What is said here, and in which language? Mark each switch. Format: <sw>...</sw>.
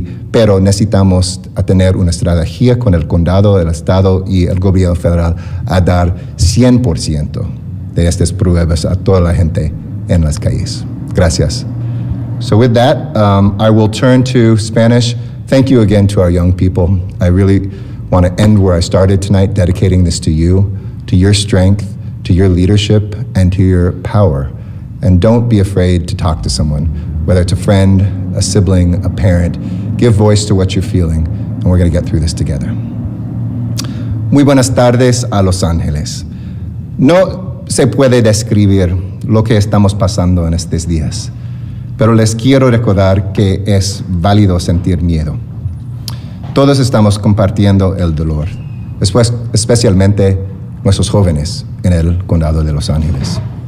<es>Pero necesitamos tener una estrategia con el condado, el estado y el gobierno federal a dar 100% de estas pruebas a toda la gente en las calles. Gracias.</es> <en>So with that, I will turn to Spanish. Thank you again to our young people. I really want to end where I started tonight, dedicating this to you, to your strength, to your leadership, and to your power. And don't be afraid to talk to someone, whether it's a friend, a sibling, a parent. Give voice to what you're feeling, and we're going to get through this together.</en> <es>Muy buenas tardes a Los Ángeles. No se puede describir lo que estamos pasando en estos días, pero les quiero recordar que es válido sentir miedo. Todos estamos compartiendo el dolor, especialmente nuestros jóvenes en el condado de Los Ángeles.</es>